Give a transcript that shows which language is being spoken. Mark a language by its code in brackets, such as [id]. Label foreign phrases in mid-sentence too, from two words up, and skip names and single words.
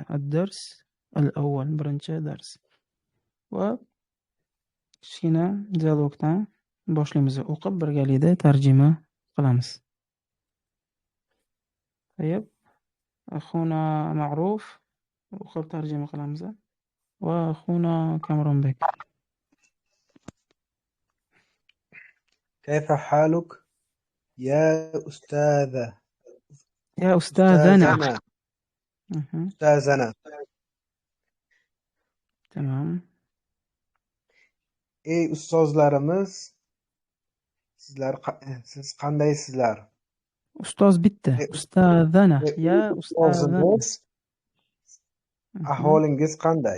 [ar] الدرس الأول, [uz] birinchi dars. Va kichkina dialogdan boshlaymiz. O'qib birgalikda tarjima qilamiz. Tayyib. Axuna Ma'ruf o'qib tarjima qilamiz. Va axuna Kamronbek. [ar] كيف حالك يا أستاذة يا أستاذنا. أستاذنا أستاذنا [uz] Tamam. Ey ustozlarimiz siz qandaysizlar? Ustoz bitta. Ey [ar] أستاذنا. يا أستاذنا. [uz] ustozimiz ahvolingiz qanday?